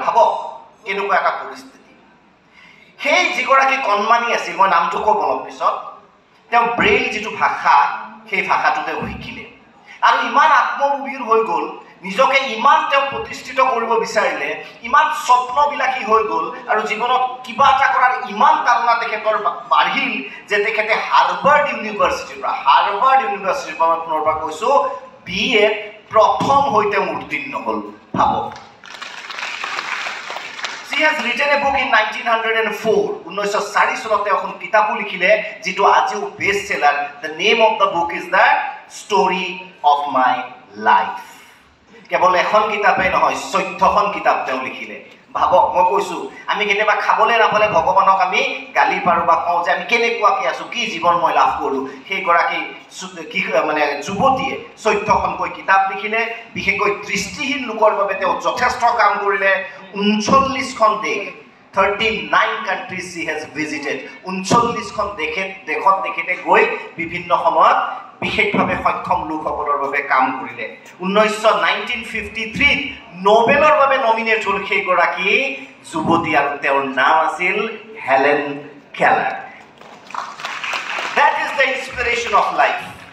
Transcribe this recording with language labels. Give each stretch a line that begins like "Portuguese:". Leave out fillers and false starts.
Assamese: ভাবক কেনেকুৱা এটা পৰিস্থিতি। সেই যিগৰাকী কণমানি আছিল, মই নামটো ক'ম অলপ পিছত, তেওঁ ব্ৰেইল যিটো ভাষা, সেই ভাষাটো তেওঁ শিকিলে আৰু ইমান আত্মগভীৰ হৈ গ'ল, নিজকে ইমান তেওঁ প্ৰতিষ্ঠিত কৰিব বিচাৰিলে, ইমান স্বপ্নবিলাসী হৈ গ'ল আৰু জীৱনত কিবা এটা কৰাৰ ইমান তালনা তেখেতৰ বাঢ়িল যে তেখেতে হাৰ্ভাৰ্ড ইউনিভাৰ্চিটিৰ পৰা মই পুনৰবাৰ কৈছোঁ, BA প্ৰথম হৈ তেওঁ উত্তীৰ্ণ হ'ল। ভাবক,
English: She has written a book in 1904.
Assamese: 1904 চনত তেওঁ এখন কিতাপো লিখিলে যিটো আজিও best সেলাৰ।
English: The name of the book is The Story of My Life.
Assamese: কেৱল এখন কিতাপেই নহয়, 14খন কিতাপ তেওঁ লিখিলে। ভাবক, মই কৈছোঁ আমি কেতিয়াবা খাবলৈ নাপালে ভগৱানক আমি গালি পাৰোঁ বা কওঁ যে আমি কেনেকুৱাকৈ আছোঁ, কি জীৱন মই লাভ কৰোঁ। সেইগৰাকী যুৱতীয়ে 14খনকৈ কিতাপ লিখিলে। বিশেষকৈ দৃষ্টিহীন লোকৰ বাবে তেওঁ যথেষ্ট কাম কৰিলে। 39খন দেশ,
English: 39 countries she has visited.
Assamese: 39খন দেশত তেখেতে গৈ বিভিন্ন সময়ত বিশেষভাৱে সক্ষম লোকসকলৰ বাবে কাম কৰিলে। 1953 নোবেলৰ বাবে নমিনেট হ'ল সেইগৰাকী যুৱতী আৰু তেওঁৰ নাম আছিল Helen Keller.
English: That is the inspiration of life.